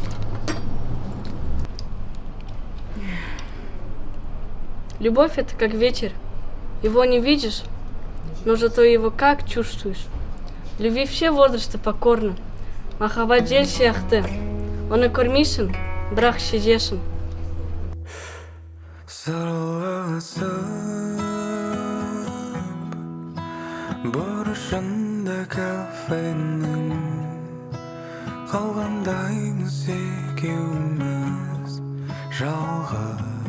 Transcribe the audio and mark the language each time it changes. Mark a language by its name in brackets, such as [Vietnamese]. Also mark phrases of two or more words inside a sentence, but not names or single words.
[Russian] Любовь — это как ветер. Его не видишь, но зато его как чувствуешь. Любви все возрасты покорны. [Kazakh] Махаббат жел сияқты. Оны көрмейсің, бірақ сезесің. Бұрышында кафенің қалғандаймыз екеуміз жалғыз.